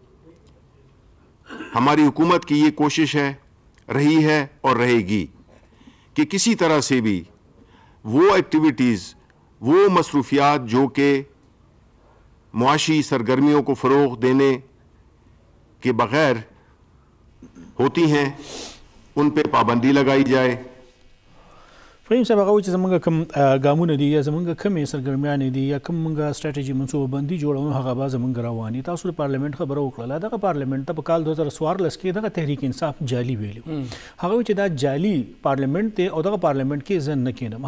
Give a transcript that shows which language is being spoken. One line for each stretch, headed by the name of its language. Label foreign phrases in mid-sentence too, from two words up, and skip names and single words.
Urdu: ہماری حکومت کی یہ کوشش ہے, رہی ہے اور رہے گی کہ کسی طرح سے بھی وہ ایکٹیویٹیز, وہ مصروفیات جو کہ معاشی سرگرمیوں کو فروغ دینے کے بغیر ہوتی ہیں, ان پہ پابندی لگائی جائے.
Pashto: فریم صاحب هغه چې زمونږ کوم ګامونه دي یا زمونږ کومې سرګرمیانې دي یا کوم مونږ سټریټیجي منصوبه بندي جوړو هغه به زمونږ رواني. تاسو د پارلیمنت خبره وکړله, دغه پارلیمنت ته په کال 2014 کې دغه تحریک انصاف جعلي ویلو. هغه چې دا جعلي پارلیمنت دی او دغه پارلیمنت کې زه نه کینم.